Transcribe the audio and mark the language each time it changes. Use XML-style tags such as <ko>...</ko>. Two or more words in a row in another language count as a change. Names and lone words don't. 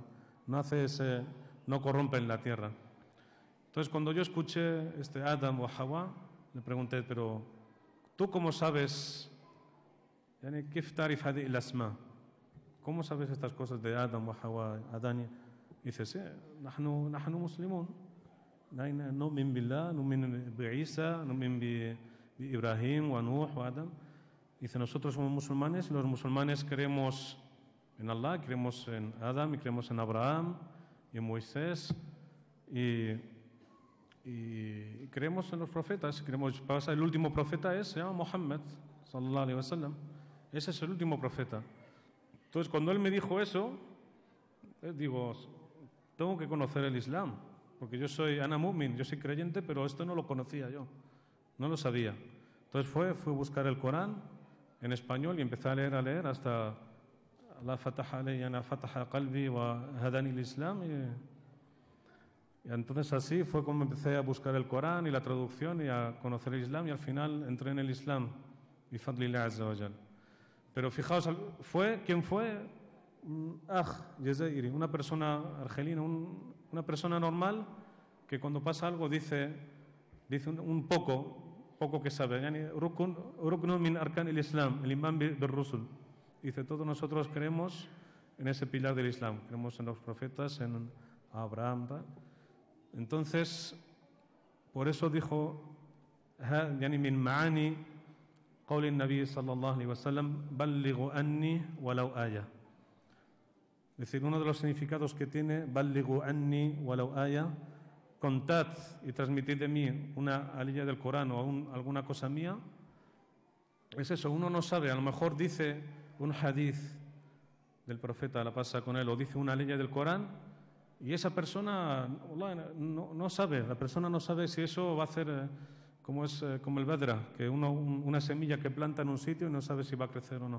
<es>No corrompe en la tierra. Entonces, cuando yo escuché Adam o Hawa, le pregunté, pero ¿tú cómo sabes? ¿Cómo sabes estas cosas de Adam o Hawa, Adán? Dice, sí,</es> <ar>نحن مسلمون. نؤمن بالله, نؤمن بعيسى, نؤمن بإبراهيم ونوح وآدم.</ar> <es>Dice, nosotros somos musulmanes y los musulmanes creemos en Allah, creemos en Adam y creemos en Abraham y en Moisés y creemos en los profetas. Pasa, el último profeta se llama Muhammad,</es> <ar>صلى الله عليه وسلم.</ar> <es>Ese es el último profeta. Entonces, cuando él me dijo eso, digo, tengo que conocer el Islam, porque yo soy</es> <ar>أنا مؤمن,</ar> <es>yo soy creyente, pero esto no lo conocía yo, no lo sabía. Entonces fui a buscar el Corán en español y empecé a leer hasta</es> <ar>الله فتح علينا فتح قلبي وهداني الإسلام.</ar> <es>Y entonces así fue como empecé a buscar el Corán y la traducción y a conocer el Islam, y al final entré en el Islam</es> <ar>بفضل الله عز وجل.</ar> <es>Pero fijaos, ¿quién fue? Jazairi, una persona argelina, una persona normal que cuando pasa algo dice un poco que sabe.</es> <ar>يعني ركن من أركان الإسلام الإيمان بالرسل.</ar> <es>Dice, todos nosotros creemos en ese pilar del Islam, creemos en los profetas, en Abraham, tal. Entonces, por eso dijo,</es> <ar>يعني من معاني قول النبي صلى الله عليه وسلم بلغوا عني ولو آية.</ar> <es>Es decir, uno de los significados que tiene</es> <ar>بلغوا عني ولو آية,</ar> <es>contad y transmitid de mí una aliyah del Corán o alguna cosa mía. Es eso, uno no sabe, a lo mejor dice un hadith del profeta, la pasa con él, o dice una aliyah del Corán, y esa persona no sabe, la persona no sabe si eso va a hacer como el badra, que una semilla que planta en un sitio y no sabe si va a crecer o no.</es>